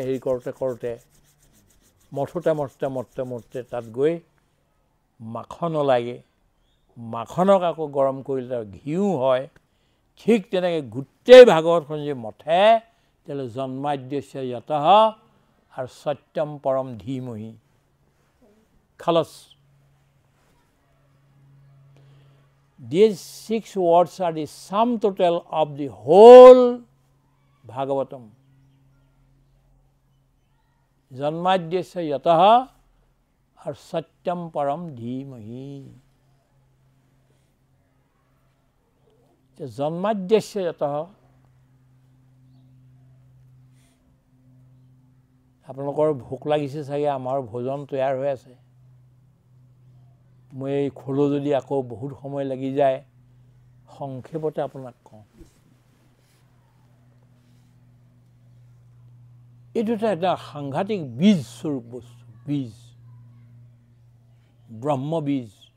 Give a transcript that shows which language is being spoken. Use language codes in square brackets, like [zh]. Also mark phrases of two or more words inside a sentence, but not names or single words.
[as] হেৰি কৰোঁতে কৰোঁতে মঠোতে মঠোতে মঠোতে মঠোতে তাত গৈ মাখন ওলাগে মাখনক আকৌ গৰম কৰিলে তাৰ ঘিউ হয় ঠিক তেনেকৈ গোটেই ভাগৱতখন যে মঠে তেতিয়াহ'লে [sa] জন্মাদ্যস্য যতঃ [as] আৰু [sa] সত্যম পৰম ধীমহি [as] খালছ [en] These 6 words are the sum total of the whole Bhagavatam. [sa] जन्माद्यस्य यतः or सत्यं परं धीमहि. जन्माद्यस्य यतः [as] আপোনালোকৰ ভোক লাগিছে চাগে আমাৰ ভোজন তৈয়াৰ হৈ আছে মই এই খোলো যদি আকৌ বহুত সময় লাগি যায় সংক্ষেপতে আপোনাক কওঁ এইটো এটা সাংঘাতিক বীজ স্বৰূপ বস্তু বীজ ব্ৰহ্ম বীজ